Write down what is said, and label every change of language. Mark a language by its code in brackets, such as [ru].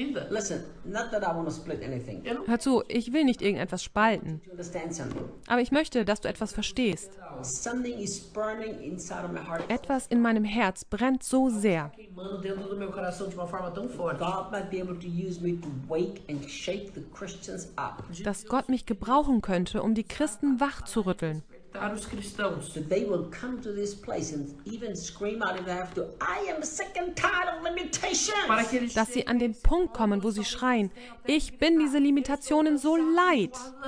[en] Listen, not that I want to split anything. [de] Hör zu, ich will nicht irgendetwas spalten. Aber ich möchte, dass du etwas verstehst. [en] Something is burning inside of my heart. [de] Etwas in meinem Herz brennt so sehr. [en] God might be able to use me to wake and shake the Christians up. [de] Dass Gott mich gebrauchen könnte, um die Christen wach zu rütteln. Dass sie an den Punkt kommen, wo sie schreien, ich bin diese Limitationen so leid.